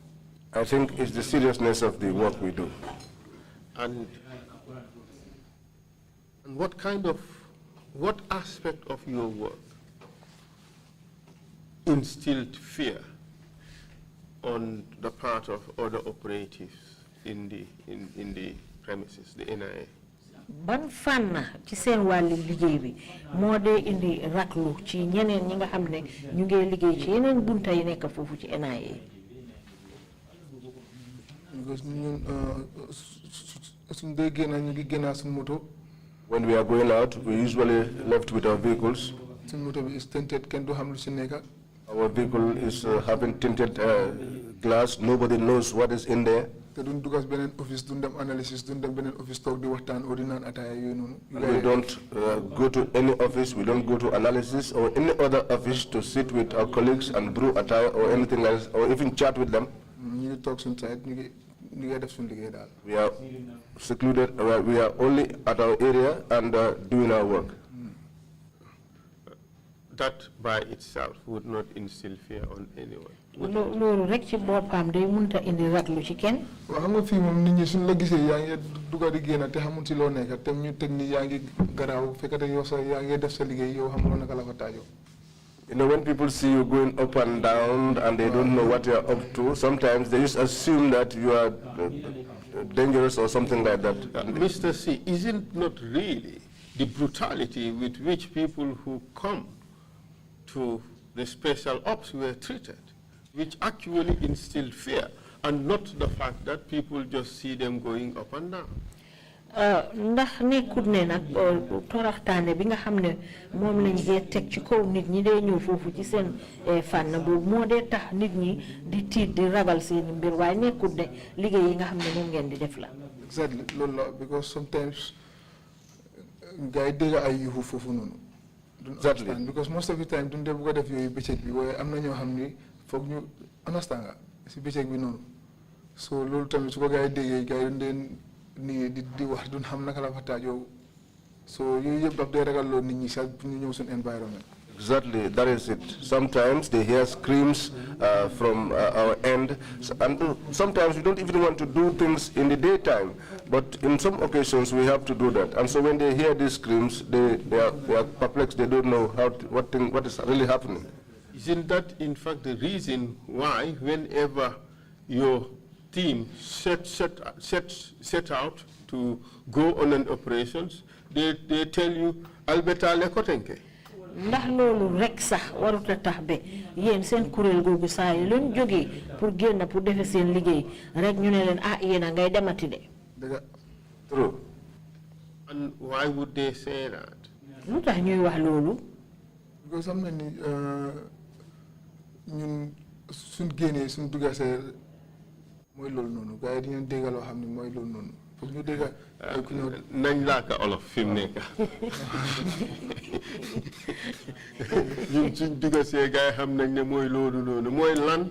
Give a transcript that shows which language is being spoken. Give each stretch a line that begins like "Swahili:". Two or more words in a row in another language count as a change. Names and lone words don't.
English: I think it's the seriousness of the work we do. And what aspect of your work instilled fear on the part of other operatives in the premises, the NIA?
Wolof: ban fànn ci seen wàllu liggéey bi moo dee indi raglu ci ñeneen ñi nga xam ne ñu ngi liggéey ci yeneen bunta yi nekk foofu ci NIA. because ñun suñ dee génn ñu ngi génn suñ moto.
English: When we are going out, we usually left with our vehicles. Suñ moto bi is tinted kenn du xam lu si nekk. Our vehicle is having tinted glass. Nobody knows what is in there. We don't office, don't analysis, don't office talk, we don't go to any office, we don't go to analysis or any other office to sit with our colleagues and brew attire or anything else, or even chat with them. You talk inside, we are secluded, we are only at our area and doing our work. That by itself would not instill fear on anyone.
Wolof: loolu rek ci boppam day mënta indi raglu ci kenn. waaw xam nga fii moom nit ñi suñ la gisee yaa ngi dugga di génn te xamul ci loo nekk te ñu teg ni yaa ngi garaaw fekkate yow sax yaa ngi def sa liggéey yow xamuloo naka la fa taajoo.
English: You know, when people see you going up and down and they don't know what you are up to, sometimes they just assume that you are dangerous or something like that. Mr. C, isn't not really the brutality with which people who come to the special ops were treated, which actually instilled fear, and not the fact that people just see them going up and down?
Wolof: ndax nekkut ne nag toroxtaane bi nga xam ne moom lañ dee teg ci kaw nit ñi dee ñëw foofu ci seen fànn boobu moo dee tax nit ñi di tiit di ragal seen mbir waaye nekkut ne liggéey yi nga xam ne moom ngeen di def la. Exactly loolu la
English: because sometimes
Wolof: gars yi dégg ay yuuxu foofu noonu. Exactly because most of the time duñ dee bëgg a def yooyu bëccëg bi waaye am na ñoo xam ni foog ñu understand nga si bëccëg bi noonu so loolu tamit su ko gars yi déggee gars yi dañ ni di wax duñ xam naka la fa taajoo so yooyu yëpp daf dee ragal loolu nit ñi sax ñu ñëw suñu environment.
English: Exactly, that is it. Sometimes they hear screams from our end, and sometimes we don't even want to do things in the daytime, but in some occasions we have to do that. And so when they hear these screams, they are perplexed, they don't know what is really happening. Isn't that in fact the reason why whenever your team set out to go on an operations, they tell you, Alberta lekotenke?
Wolof: ndax loolu rek sax waruta tax be yéen seen kuréel googu saa yi luñ jógee pour génn pour defe seen liggéey rek ñu ne leen ah yéen a ngay demati de.
English: True. And why would they say that?
Wolof: lu tax ñuy wax loolu. because am na ni ñun suñ génnee suñ duggasee mooy loolu noonu gars yi dañu dégg loo xam ne mooy loolu noonu foog ñu dégg ku ñëw nañ laaka olof fi mu nekk ñun suñ duggasee gars yi xam nañ ne mooy loolu noonu mooy lan.